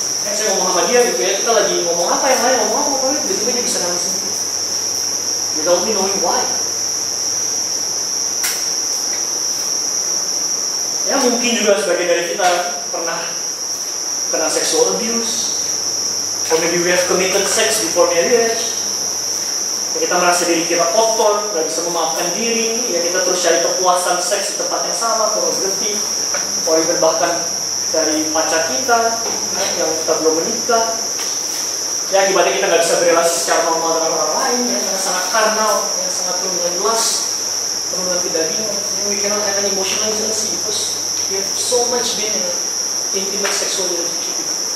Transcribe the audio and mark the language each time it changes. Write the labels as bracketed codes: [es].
[id] Saya ngomong sama dia gitu ya, kita lagi ngomong apa yang lain, ngomong apa, tiba-tiba dia bisa nangis sendiri. [en] Without me knowing why. [id] Ya mungkin juga sebagian dari kita pernah kena sexual abuse. [en] Or maybe we have committed sex before marriage. [id] Ya, kita merasa diri kita kotor, gak bisa memaafkan diri, ya kita terus cari kepuasan seks di tempat yang sama, pornografi, or bahkan dari pacar kita yang kita belum menikah. Ya akibatnya kita nggak bisa berrelasi secara normal dengan orang lain, ya karena sangat karnal, yang sangat penuh dengan lust, penuh dengan kedagingan. [en] We cannot have an emotional intimacy because we have so much been in an intimate sexual relationship.